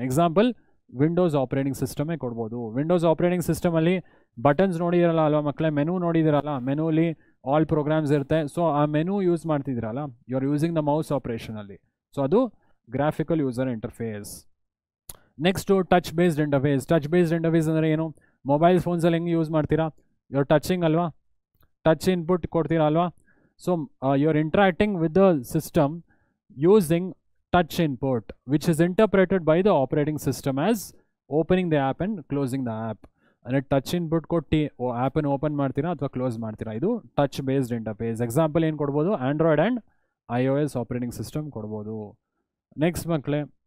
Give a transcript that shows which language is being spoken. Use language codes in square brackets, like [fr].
[kn] Example Windows operating ಸಿಸ್ಟಮೇ ಕೊಡ್ಬೋದು. Windows operating ಸಿಸ್ಟಮಲ್ಲಿ buttons ನೋಡಿದಿರಲ್ಲ ಅಲ್ವಾ ಮಕ್ಕಳೇ, ಮೆನು ನೋಡಿದಿರಲ್ಲ, ಮೆನುಲಿ ಆಲ್ ಪ್ರೋಗ್ರಾಮ್ಸ್ ಇರುತ್ತೆ. ಸೊ ಆ menu use ಮಾಡ್ತಿದ್ದೀರಲ್ಲ, [en] you are using the mouse [kn] ಆಪರೇಷನಲ್ಲಿ. So ಅದು graphical user interface. Next touch based interface. Touch based interface ಅಂದರೆ ಏನು? Mobile ಫೋನ್ಸಲ್ಲಿ ಹೆಂಗೆ use ಮಾಡ್ತೀರಾ? [en] you are touching [kn] ಅಲ್ವಾ, ಟಚ್ ಇನ್ಪುಟ್ ಕೊಡ್ತೀರಾ ಅಲ್ವಾ? [en] So you are interacting with the system using touch input, which is interpreted by the operating system as opening the app and closing the app. [kn] ಅಂದರೆ touch input ಕೊಟ್ಟು ಆ್ಯಪನ್ನು open ಮಾಡ್ತೀರಾ ಅಥವಾ close ಮಾಡ್ತೀರಾ, ಇದು touch based interface. Example ಏನು ಕೊಡ್ಬೋದು? Android and iOS operating system ಕೊಡ್ಬೋದು. ನೆಕ್ಸ್ಟ್ ಮಕ್ಕಳೇ,